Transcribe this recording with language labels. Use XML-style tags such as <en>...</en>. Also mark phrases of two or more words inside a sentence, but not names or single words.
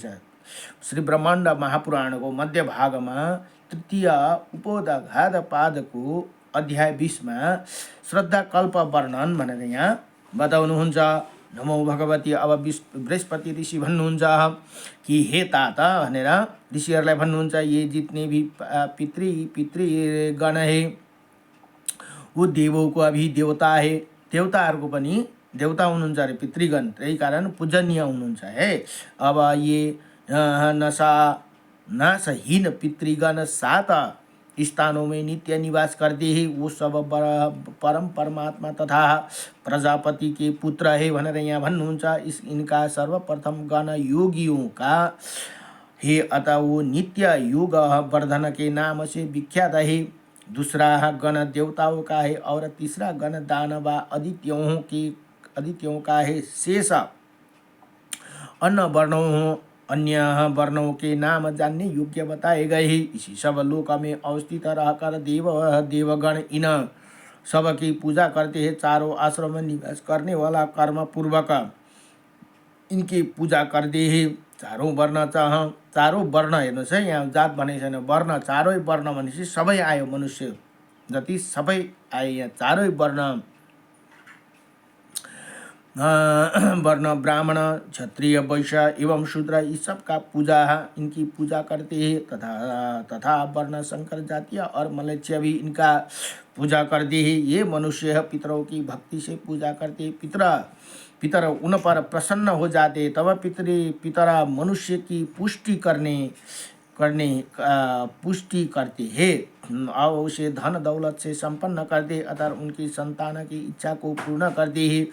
<ne>श्री ब्रह्माण्ड महापुराणको मध्य भागमा तृतीय उपोदघात पादको अध्याय 20 मा श्रद्धा कल्प वर्णन भनेर यहाँ बताउनुहुन्छ। नमो भगवती। अब बृहस्पति ऋषि भन्नुहुन्छ कि हे तात भनेर ऋषिहरूलाई भन्नुहुन्छ,</ne> <hi>ये जितने भी पितृगण है वो देवों को अभी देवता है।</hi> <ne>देवताहरूको पनि देवता हुनुहुन्छ अरे पितृगण, त्यही कारण पूजनीय हुनुहुन्छ है।</ne> <hi>अब ये नाशहीन पितृगण 7 स्थानों में नित्य निवास करते हैं, वो सब परम परमात्मा तथा प्रजापति के पुत्र है</hi> <ne>भनेर यहाँ भन्नुहुन्छ।</ne> <hi>इनका सर्वप्रथम गण योगियों का है, अतः वो नित्य योग वर्धन के नाम से विख्यात है। दूसरा गण देवताओं का है और तीसरा गण दानव आदित्यों का है। शेष अन्य वर्णों के नाम जानने योग्य बताए गए हैं। इसी सब लोक में अवस्थित रहकर देवगण इन सब की पूजा करते हैं। चारों आश्रम में निवास करने वाला कर्म पूर्वक इनकी पूजा करते हैं।</hi> <ne>चारों वर्ण हेर्नुहोस् है, यहाँ जात भनेको छैन, वर्ण चारै वर्ण भनेपछि सबै आयो, मनुष्य जति सबै आए। यहाँ चारै वर्ण</ne> <hi>ब्राह्मण क्षत्रिय वैश्य एवं शूद्र इस सब का इनकी पूजा करते हैं। तथा वर्ण शंकर जातीय और मलेच्छ भी इनका पूजा करते हैं। ये मनुष्य पितरों की भक्ति से पूजा करते। पितर उन पर प्रसन्न हो जाते, तब पितर मनुष्य की पुष्टि करते हैं और उसे धन दौलत से संपन्न करते, अतः उनकी संतान की इच्छा को पूर्ण करते हैं।</hi>